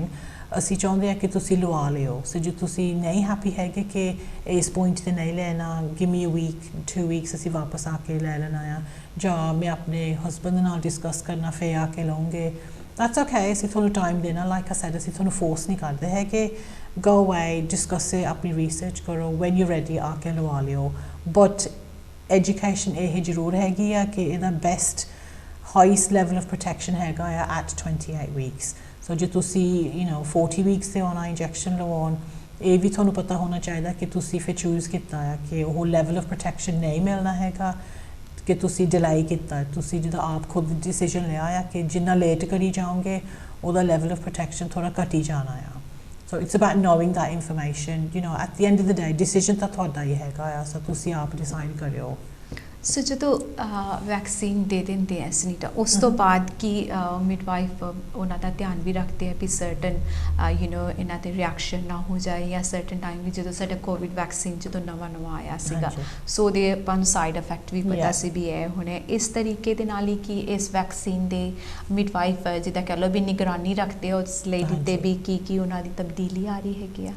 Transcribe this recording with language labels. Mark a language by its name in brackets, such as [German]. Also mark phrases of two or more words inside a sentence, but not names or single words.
[Punjabi] ਅਸੀਂ ਚਾਹੁੰਦੇ ਆ ਕਿ ਤੁਸੀਂ ਲਵਾ ਲਿਓ। ਸੋ ਜੇ ਤੁਸੀਂ ਨਹੀਂ ਹੈਪੀ ਹੈਗੇ ਕਿ ਇਸ ਪੁਆਇੰਟ 'ਤੇ ਨਹੀਂ ਲੈਣਾ, [English] give me a week 2 weeks [Punjabi] ਅਸੀਂ ਵਾਪਸ ਆ ਕੇ ਲੈ ਲੈਣਾ ਆ, ਜਾਂ ਮੈਂ ਆਪਣੇ ਹਸਬੈਂਡ ਨਾਲ ਡਿਸਕਸ ਕਰਨਾ ਫਿਰ ਆ ਕੇ ਲਵਾਂਗੇ, [English] that's okay. [Punjabi] ਅਸੀਂ ਤੁਹਾਨੂੰ ਟਾਈਮ ਦੇਣਾ, [English] like I said [Punjabi] ਅਸੀਂ ਤੁਹਾਨੂੰ ਫੋਰਸ ਨਹੀਂ ਕਰਦੇ ਹੈਗੇ। [English] go away, discuss it, [Punjabi] ਆਪਣੀ research ਕਰੋ, [English] when you're ready [Punjabi] ਆ ਕੇ ਲਵਾ ਲਿਓ। [English] but education [Punjabi] ਇਹ ਜ਼ਰੂਰ ਹੈਗੀ ਆ ਕਿ ਇਹਦਾ [English] best highest level of protection [Punjabi] ਹੈਗਾ ਆ [English] at 28 weeks। [Punjabi] so ਜੇ ਤੁਸੀਂ 40 weeks 'ਤੇ ਆਉਣਾ ਇੰਜੈਕਸ਼ਨ ਲਵਾਉਣ, ਇਹ ਵੀ ਤੁਹਾਨੂੰ ਪਤਾ ਹੋਣਾ ਚਾਹੀਦਾ ਕਿ ਤੁਸੀਂ ਫਿਰ ਚੂਜ਼ ਕੀਤਾ ਆ ਕਿ ਉਹ [English] level of protection [Punjabi] ਨਹੀਂ ਮਿਲਣਾ ਹੈਗਾ ਕਿ ਤੁਸੀਂ ਡਿਲਾਈ ਕੀਤਾ। ਤੁਸੀਂ ਜਿੱਦਾਂ ਆਪ ਖੁਦ ਡਿਸੀਜਨ ਲਿਆ ਆ ਕਿ ਜਿੰਨਾ ਲੇਟ ਕਰੀ ਜਾਓਗੇ ਉਹਦਾ [English] level of protection [Punjabi] ਥੋੜ੍ਹਾ ਘਟੀ ਜਾਣਾ ਆ। [English] So it's about knowing that information. At the end of the day, [Punjabi] decision ਤਾਂ ਤੁਹਾਡਾ ਹੀ ਹੈਗਾ ਆ, ਸੋ ਤੁਸੀਂ ਆਪ ਡਿਸਾਈਡ ਕਰਿਓ। ਸੋ ਜਦੋਂ ਵੈਕਸੀਨ ਦੇ ਦਿੰਦੇ ਆ ਸੁਨੀਤਾ, ਉਸ ਤੋਂ ਬਾਅਦ ਕੀ ਮਿਡਵਾਈਫ ਉਹਨਾਂ ਦਾ ਧਿਆਨ ਵੀ ਰੱਖਦੇ ਆ ਵੀ ਸਰਟਨ ਇਹਨਾਂ 'ਤੇ ਰਿਐਕਸ਼ਨ ਨਾ ਹੋ ਜਾਏ, ਜਾਂ [English] certain time [Punjabi] ਵੀ ਜਦੋਂ ਸਾਡਾ [English] Covid vaccine [Punjabi] ਜਦੋਂ ਨਵਾਂ ਆਇਆ ਸੀਗਾ ਸੋ ਉਹਦੇ ਆਪਾਂ ਨੂੰ [English] side effect [Punjabi] ਵੀ ਪਤਾ ਸੀ ਵੀ ਇਹ ਹੁਣੇ ਇਸ ਤਰੀਕੇ ਦੇ ਨਾਲ ਹੀ ਕਿ ਇਸ ਵੈਕਸੀਨ ਦੇ ਮਿਡਵਾਈਫ ਜਿੱਦਾਂ ਕਹਿ ਲਓ ਵੀ ਨਿਗਰਾਨੀ ਰੱਖਦੇ ਆ ਉਸ ਲੇਡੀ 'ਤੇ ਵੀ ਕੀ ਉਹਨਾਂ ਦੀ ਤਬਦੀਲੀ ਆ ਰਹੀ ਹੈਗੀ ਆ?